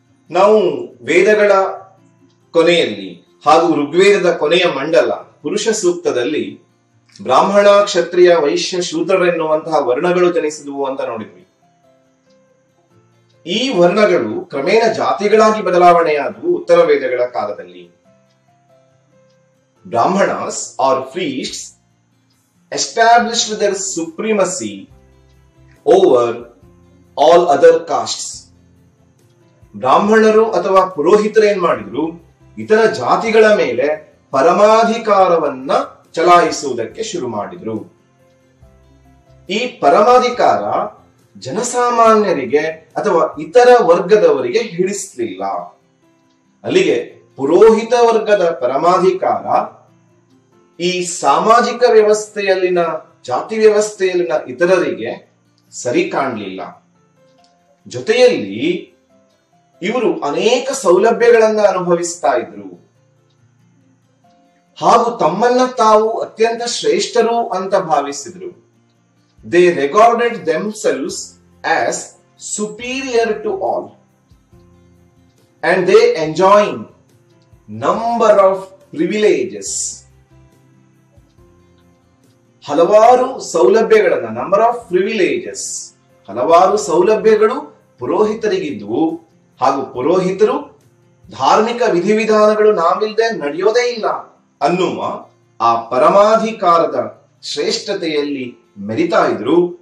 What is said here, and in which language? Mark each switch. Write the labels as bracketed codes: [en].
[kn] ನಾವು ವೇದಗಳ ಕೊನೆಯಲ್ಲಿ ಹಾಗೂ ಋಗ್ವೇದದ ಕೊನೆಯ ಮಂಡಲ ಪುರುಷ ಸೂಕ್ತದಲ್ಲಿ ಬ್ರಾಹ್ಮಣ, ಕ್ಷತ್ರಿಯ, ವೈಶ್ಯ, ಶೂದ್ರರೆನ್ನುವಂತಹ ವರ್ಣಗಳು ಜನಿಸಿದವು ಅಂತ ನೋಡಿದ್ವಿ. ಈ ವರ್ಣಗಳು ಕ್ರಮೇಣ ಜಾತಿಗಳಾಗಿ ಬದಲಾವಣೆಯಾದವು ಉತ್ತರ ವೇದಗಳ ಕಾಲದಲ್ಲಿ. [en] Brahmanas or priests established their supremacy over all other castes. [kn] ಬ್ರಾಹ್ಮಣರು ಅಥವಾ ಪುರೋಹಿತರು ಏನ್ ಮಾಡಿದ್ರು, ಇತರ ಜಾತಿಗಳ ಮೇಲೆ ಪರಮಾಧಿಕಾರವನ್ನ ಚಲಾಯಿಸುವುದಕ್ಕೆ ಶುರು ಮಾಡಿದ್ರು. ಈ ಪರಮಾಧಿಕಾರ ಜನಸಾಮಾನ್ಯರಿಗೆ ಅಥವಾ ಇತರ ವರ್ಗದವರಿಗೆ ಹಿಡಿಸಲಿಲ್ಲ. ಅಲ್ಲಿಗೆ ಪುರೋಹಿತ ವರ್ಗದ ಪರಮಾಧಿಕಾರ ಈ ಸಾಮಾಜಿಕ ವ್ಯವಸ್ಥೆಯಲ್ಲಿನ ಜಾತಿ ವ್ಯವಸ್ಥೆಯಲ್ಲಿನ ಇತರರಿಗೆ ಸರಿ ಕಾಣಲಿಲ್ಲ. ಜೊತೆಯಲ್ಲಿ ಇವರು ಅನೇಕ ಸೌಲಭ್ಯಗಳನ್ನ ಅನುಭವಿಸ್ತಾ ಇದ್ರು ಹಾಗೂ ತಮ್ಮನ್ನ ತಾವು ಅತ್ಯಂತ ಶ್ರೇಷ್ಠರು ಅಂತ ಭಾವಿಸಿದ್ರು. [en] They regarded themselves as superior to all and they enjoying number of privileges. [kn] ಹಲವಾರು ಸೌಲಭ್ಯಗಳನ್ನ, [en] number of privileges, [kn] ಹಲವಾರು ಸೌಲಭ್ಯಗಳು ಪುರೋಹಿತರಿಗಿದ್ವು ಹಾಗೂ ಪುರೋಹಿತರು ಧಾರ್ಮಿಕ ವಿಧಿವಿಧಾನಗಳು ನಾವಿಲ್ಲದೆ ನಡೆಯೋದೇ ಇಲ್ಲ ಅನ್ನುವ ಆ ಪರಮಾಧಿಕಾರದ ಶ್ರೇಷ್ಠತೆಯಲ್ಲಿ ಮೆರಿತಾ ಇದ್ರು.